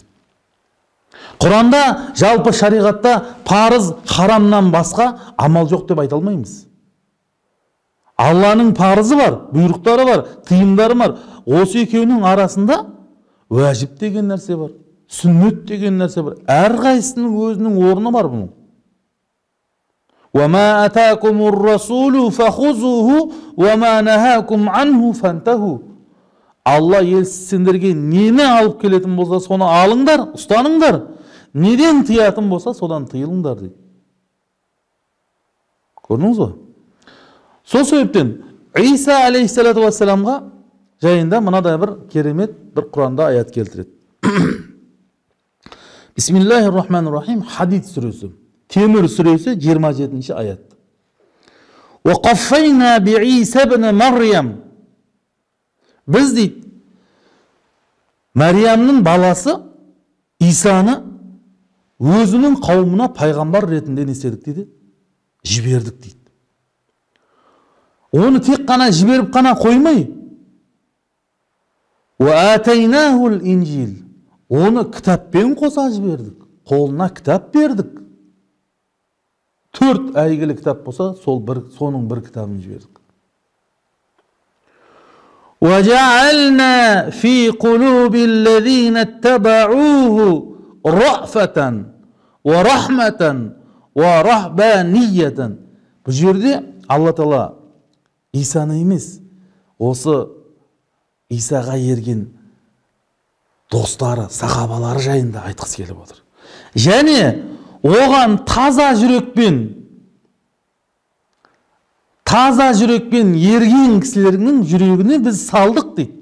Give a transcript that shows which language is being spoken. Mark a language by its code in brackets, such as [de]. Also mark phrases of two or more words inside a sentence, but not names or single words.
[kk] Құранда жалпы шариғатта парыз харамнан басқа амал жоқ деп айта алмаймыз. Алланың парызы бар, бұйрықтары бар, тыйымдары бар. Осы екеуінің арасында уәжіп деген нәрсе бар, сүннет деген нәрсе бар. Әрқайсының өзінің орны бар бұның. [ar] وَمَا أَتَاكُمُ الرَّسُولُ فَخُذُوهُ وَمَا نَهَاكُمْ عَنْهُ فَانْتَهُ. [kk] Алла сендерге нені алып келетін болса, соны алыңдар, ұстаныңдар. Неден тыятын болса, содан тыйылыңдар дейді. Көрдіңіз ба? Сол себептен Иса [ar] عليه الصلاة والسلام [kk] жайында мынадай бір керемет бір Құранда аят келтіреді. [ar] بسم الله الرحمن الرحيم. [kk] Хадид сүресі, Темір сүресі 27-ші аят. [ar] وَقَفَّيْنَا بِعِيسَى بْنِ مَرْيَمَ. [kk] Біз дейді, Мәриямның баласы Исаны өзінің қауымына пайғамбар ретінде не істедік дейді? Жібердік дейді. Оны тек қана жіберіп қана қоймай, [ar] وَآتَيْنَاهُ الْإِنْجِيلِ. [kk] Оны кітаппен қоса жібердік. Қолына кітап бердік. 4 әйгілі кітап болса, соның бір кітабын жібердік. [ar] وَجَعَلْنَا فِي قُلُوبِ الَّذِينَ اتَّبَعُوهُ رَأْفَةً وَرَحْمَةً وَرَهْبَانِيَّةً. [kk] Бұл жерде Алла Тағала Исаны емес, осы Исаға ерген достары, сахабалары жайында айтқысы келіп отыр. Және оған таза жүрекпен ерген кісілердің жүрегіне біз салдық дейді.